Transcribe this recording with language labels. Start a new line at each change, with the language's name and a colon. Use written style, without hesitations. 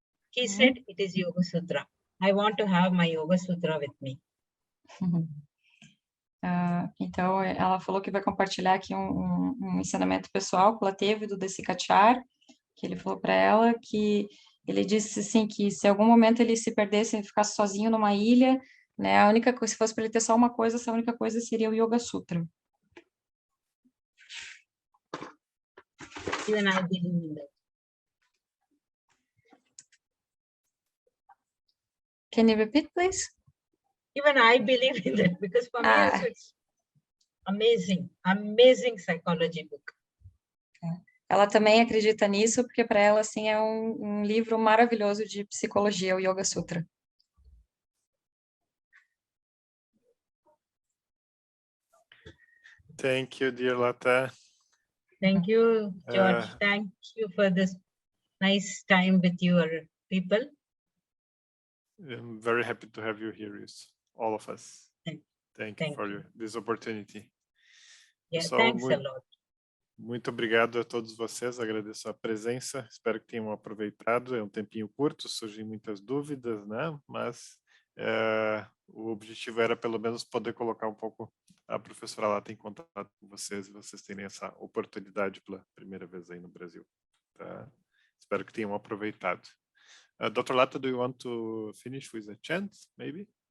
English: He said, it is Yoga Sutra. I want to have my Yoga Sutra with me.
Portuguese: Então, ela falou que vai compartilhar aqui um ensinamento pessoal que ela teve do Desikachar, que ele falou para ela que ele disse assim que se algum momento ele se perdesse e ficasse sozinho numa ilha, né, a única coisa, se fosse para ele ter só uma coisa, essa única coisa seria o Yoga Sutra.
English: Even I believe in that. Can you repeat, please? Even I believe in that, because for me also it's amazing psychology book.
Portuguese: Ela também acredita nisso, porque para ela, assim, é um livro maravilhoso de psicologia, o Yoga Sutra.
English: Thank you, dear Latha. Thank you, George. Thank you for this nice time with your people. I'm very happy to have you here, all of us. Thank you for this opportunity. Yeah, thanks a lot.
Portuguese: muito obrigado a todos vocês, agradeço a presença, espero que tenham aproveitado, é um tempinho curto, surgem muitas dúvidas, né? Mas o objetivo era pelo menos poder colocar um pouco a professora Latha em contato com vocês e vocês terem essa oportunidade pela primeira vez aí no Brasil. Tá? Espero que tenham aproveitado. Dr.
English: Latha, do you want to finish with a chant, maybe?